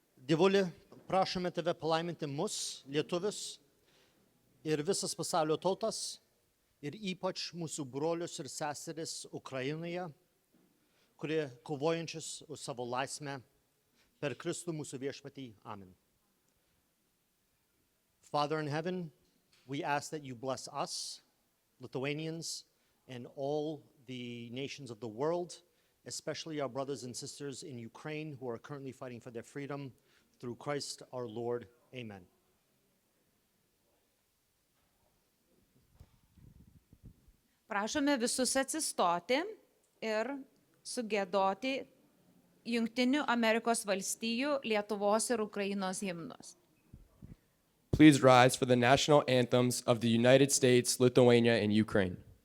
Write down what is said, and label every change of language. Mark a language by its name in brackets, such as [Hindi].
[Lithuanian] Dievuli, prašome tave palaiminti mus, lietuvius, ir visas pasaulio tautas, ir ypač mūsų brolius ir seseris Ukrainoje, kurie kovojančius už savo laisvę per Kristų mūsų viešpatį. Amen. [English] Father in heaven, we ask that you bless us, Lithuanians, and all the nations of the world, especially our brothers and sisters in Ukraine who are currently fighting for their freedom, through Christ our Lord. Amen. [Lithuanian] Prašome visus atsistoti ir sugiedoti Jungtinių Amerikos valstijų, Lietuvos ir Ukrainos himnus. [English] Please rise for the national anthems of the United States, Lithuania, and Ukraine.